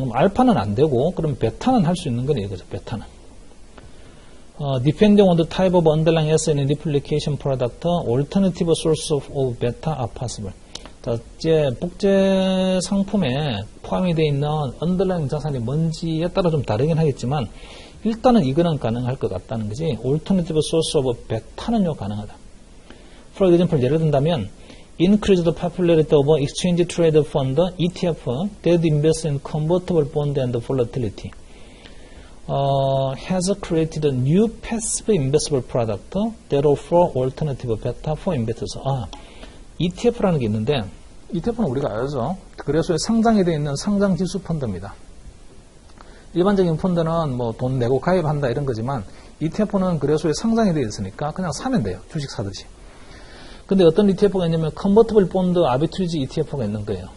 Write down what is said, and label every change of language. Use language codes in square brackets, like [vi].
[ko] 그럼 알파는 안 되고, 그럼 베타는 할 수 있는 거네, 이거죠, 베타는. [en] Depending on the type of underlying asset in replication product, alternative sources of beta are possible. [ko] 자, 이제 복제 상품에 포함이 되어 있는 underlying 자산이 뭔지에 따라 좀 다르긴 하겠지만, 일단은 이거는 가능할 것 같다는 거지. [en] Alternative source of beta는요, [ko] 가능하다. [en] For example, [ko] 예를 든다면, [en] increase the popularity of exchange traded fund ETF that invests in convertible bond and volatility has created a new passive investable product that offer alternative beta for investors. [ko] ETF라는 게 있는데 ETF는 우리가 알죠. 그래서 상장이 되어 있는 상장 지수 펀드입니다. 일반적인 펀드는 뭐 돈 내고 가입한다 이런 거지만 ETF는 그래서 상장이 되어 있으니까 그냥 사면 돼요. 주식 사듯이. 근데 어떤 ETF가 있냐면 컨버티블 본드 아비트리지 ETF가 있는 거예요.